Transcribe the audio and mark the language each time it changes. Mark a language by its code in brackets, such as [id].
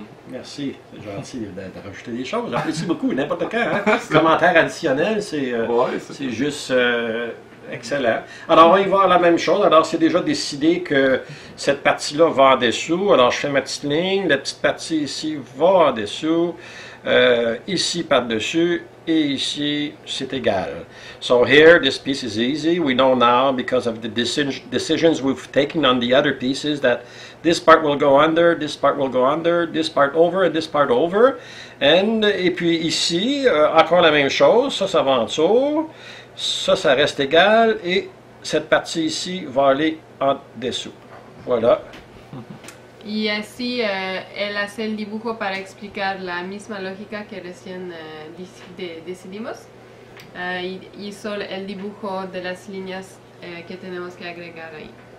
[fr] Merci, c'est gentil de rajouter des choses. J'apprécie beaucoup, n'importe quand. Hein? Commentaire additionnel, c'est juste excellent. Alors, on va y voir la même chose. Alors, c'est déjà décidé que cette partie-là va en dessous. Alors, je fais ma petite ligne. La petite partie ici va en dessous. Ici par-dessus. Et ici, c'est égal. [en] So here, this piece is easy. We know now, because of the decisions we've taken on the other pieces, that this part will go under, this part will go under, this part over, and this part over. [fr] Et puis ici, encore la même chose. Ça va en dessous. Ça reste égal. Et cette partie ici va aller en dessous. Voilà. [es] Y así él hace el dibujo para explicar la misma lógica que recién decidimos. Hizo el dibujo de las líneas que tenemos que agregar ahí.